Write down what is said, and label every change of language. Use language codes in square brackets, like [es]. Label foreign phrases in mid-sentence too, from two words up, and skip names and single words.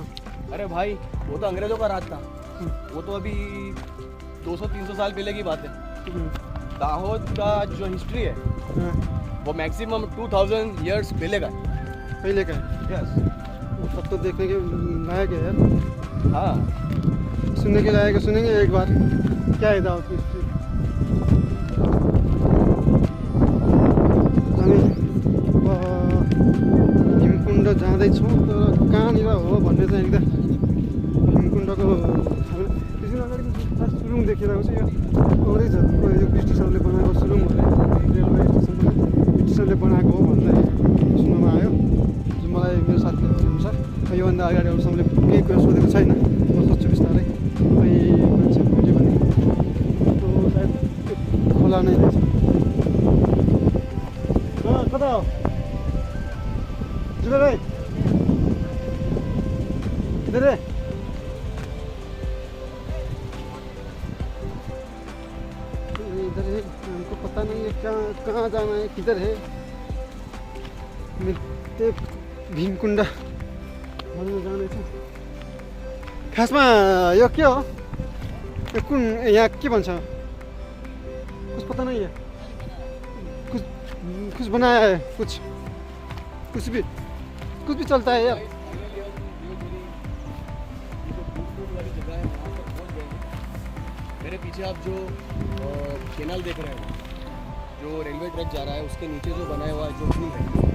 [hi] अरे भाई, वो तो अंग्रेजों का राज था, वो तो अभी 200-300 साल पहले की बात है। दाहोद का जो हिस्ट्री है हाँ वो [en] maximum 2000 years [hi] पहले का है। पहले का है। यस। तब तो देखने के लायक है यार, हाँ, सुनने के लायक है। सुनेंगे एक बार क्या है दावत की हिस्ट्री। [ne] हामी भीमकुण्ड जाँदैछौँ, तर कहाँनिर हो भन्ने चाहिँ एकदम भीमकुण्डको एकछिन अगाडि सुरुङ देखिरहेको छ। यो अगाडि झर्नुको यो ब्रिटिसहरूले बनाएको सुरुङ हो अरे, रेलवे स्टेसन ब्रिटिसहरूले बनाएको हो भन्दै सुन्नमा आयो। जुन मलाई मेरो साथीले अनुसार योभन्दा अगाडि अरूसँगले केही कुरा सोधेको छैन। म सोध्छु बिस्तारै खै मान्छे भेट्यो भने तो सायद खोला नै रहेछ। कता हो जुबेर भाइ? [hi] इधर है? इधर है, हमको पता नहीं है कहाँ जाना है, किधर है। [ne] त्यही भीमकुण्ड भन्न जाँदैछ। खासमा यो के हो? यो कुन यहाँ के भन्छ? [hi] कुछ पता नहीं है। कुछ बनाया है, कुछ भी चलता है यार। मेरे पीछे आप जो कैनाल देख रहे हैं, जो रेलवे ट्रैक जा रहा है, उसके नीचे जो बनाया हुआ है जो पुल है,